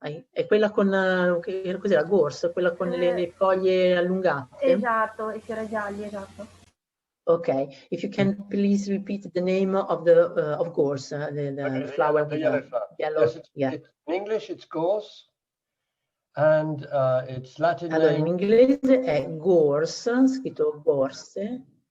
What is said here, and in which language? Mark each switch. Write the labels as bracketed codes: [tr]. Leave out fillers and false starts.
[it] È quella con cos'era, gorse, quella con le foglie allungate? Esatto, i fiori gialli, esatto. [en] Okay, if you can please repeat the name of the of gorse, the flower, the yellow flower. Yellow, yes, in English it's gorse, and its Latin [it] allora, [en] name [it] in inglese è gorse, scritto gorse.